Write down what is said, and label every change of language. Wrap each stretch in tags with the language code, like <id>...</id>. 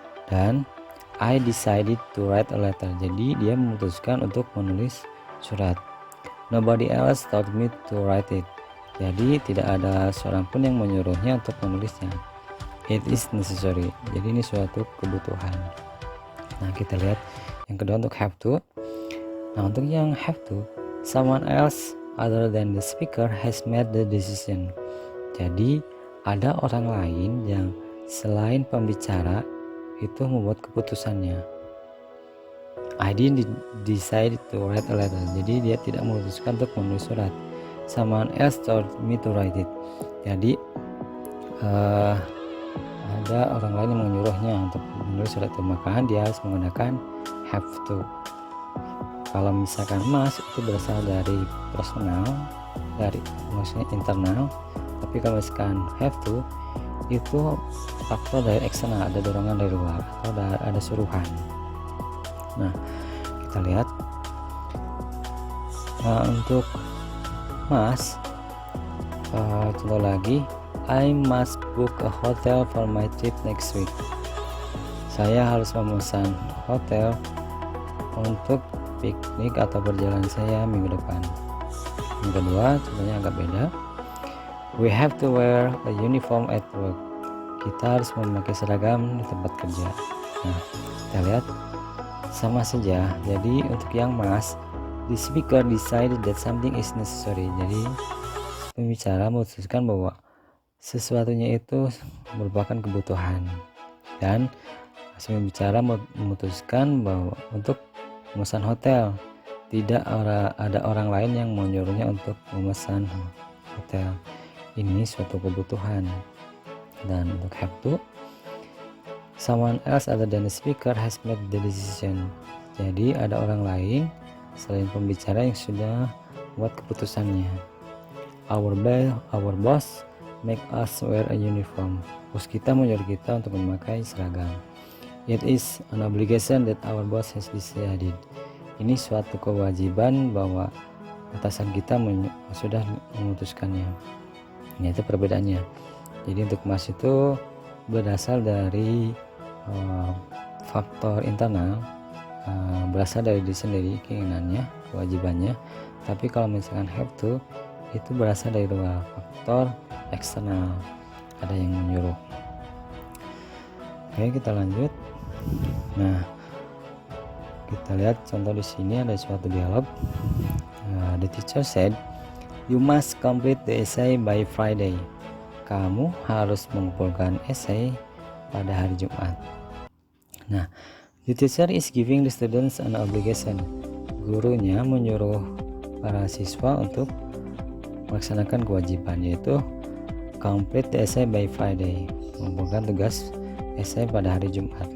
<en>Dan I decided to write a letter.</en> <id>Jadi dia memutuskan untuk menulis surat.</id> <en>Nobody else told me to write it.</en> <id>Jadi tidak ada seorang pun yang menyuruhnya untuk menulisnya.</id> <en>It is necessary.</en> <id>Jadi ini suatu kebutuhan. Nah, kita lihat yang kedua untuk have to. Nah, untuk yang</id> <en>have to, someone else other than the speaker has made the decision.</en> <id>Jadi ada orang lain yang selain pembicara itu membuat keputusannya.</id> <en>I didn't decide to write a letter.</en> <id>Jadi dia tidak memutuskan untuk menulis surat.</id> <en>Someone else told me to write it.</en> <id>Jadi ada orang lain yang menyuruhnya untuk menulis surat itu, maka dia harus menggunakan have to. Kalau misalkan must itu berasal dari personal, dari maksudnya internal. Tapi kalau misalkan have to itu faktor dari eksternal, ada dorongan dari luar atau ada suruhan. Nah, kita lihat untuk must, contoh lagi,</id> <en>I must book a hotel for my trip next week.</en> <id>Saya harus memesan hotel untuk piknik atau perjalanan saya minggu depan. Yang kedua, contohnya agak beda.</id> <en>We have to wear a uniform at work.</en> <id>Kita harus memakai seragam di tempat kerja. Nah, kita lihat sama saja. Jadi untuk yang</id> <en>must, the speaker decided that something is necessary.</en> <id>Jadi pembicara memutuskan bahwa sesuatunya itu merupakan kebutuhan, dan si pembicara memutuskan bahwa untuk memesan hotel tidak ada orang lain yang menyuruhnya untuk memesan hotel. Ini suatu kebutuhan. Dan untuk</id> <en>have to, someone else other than the speaker has made the decision.</en> <id>Jadi ada orang lain selain pembicara yang sudah buat keputusannya.</id> <en>Our boss make us wear a uniform.</en> <id>Bos kita menyuruh kita untuk memakai seragam.</id> <en>It is an obligation that our boss has decided.</en> <id>Ini suatu kewajiban bahwa atasan kita sudah memutuskannya. Ini itu perbedaannya. Jadi untuk must itu berasal dari faktor internal, berasal dari diri sendiri, keinginannya, kewajibannya. Tapi kalau misalkan have to itu berasal dari luar, faktor eksternal, ada yang menyuruh. Oke, kita lanjut. Nah, kita lihat contoh di sini ada suatu dialog.</id> <en>The teacher said, "You must complete the essay by Friday."</en> <id>Kamu harus mengumpulkan esai pada hari Jumat.</id> <en>Nah, the teacher is giving the students an obligation.</en> <id>Gurunya menyuruh para siswa untuk melaksanakan kewajiban, yaitu</id> <en>complete the essay by Friday,</en> <id>mengumpulkan tugas esai pada hari Jumat.</id>